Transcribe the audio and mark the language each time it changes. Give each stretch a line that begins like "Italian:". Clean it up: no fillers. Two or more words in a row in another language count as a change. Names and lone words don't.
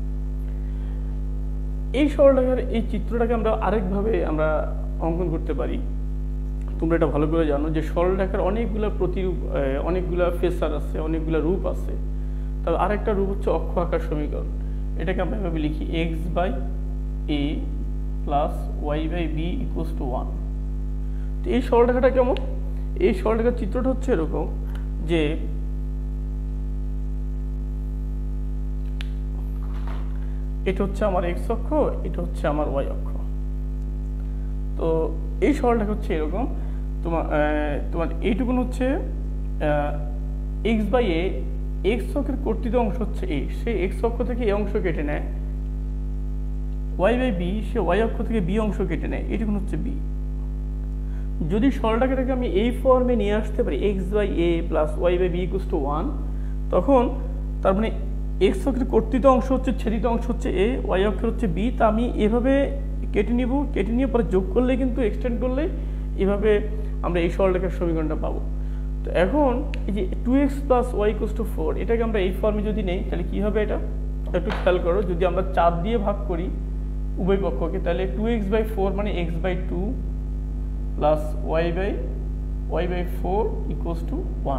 Bangla: এই সরলরেখার এই চিত্রটাকে আমরা আরেকভাবে আমরা অঙ্কন করতে পারি। তোমরা এটা ভালো করে জানো যে সরলরেখার অনেকগুলো প্রতিরূপ, অনেকগুলো ফেসার আছে, অনেকগুলো রূপ আছে। তবে আরেকটা রূপ হচ্ছে অক্ষ আকার সমীকরণ। এটাকে আমরা এভাবে লিখি x/a plus y/b = 1। তো এই সরলরেখাটা কেমন? এই সরলরেখার চিত্রটা হচ্ছে এরকম যে এটা হচ্ছে আমার x অক্ষ, এটা হচ্ছে আমার y অক্ষ। তো এই সরলরেখা হচ্ছে এরকম। তোমার এইটুকুন হচ্ছে x/a, x অক্ষের কর্তিত অংশ হচ্ছে a, সে x অক্ষ থেকে a অংশ কেটে নেয়। y/b, সে y অক্ষ থেকে b অংশ কেটে নেয়, এইটুকুন হচ্ছে b। যদি সরলরেখাটাকে আমি এই ফর্মে নিয়ে আসতে পারি x/a plus y/b = 1, তখন তার মানে x অক্ষের কর্তিত অংশ হচ্ছে, ছেদিত অংশ হচ্ছে a, y অক্ষের হচ্ছে b। তা আমি এভাবে কেটে নিব, কেটে নিয়ে পরে যোগ করলে কিন্তু এক্সটেন্ড করলে এভাবে আমরা এই সরলরেখার সমীকরণটা পাবো। তো এখন এই যে 2x plus y equals to 4 এটাকে আমরা এই ফর্মে যদি নেই তাহলে কি হবে? এটা একটু খেয়াল করো, যদি আমরা 4 দিয়ে ভাগ করি উভয় পক্ষকে, তাহলে 2x/4 মানে x/2 প্লাস y/4
English: equals to
Bangla: 1।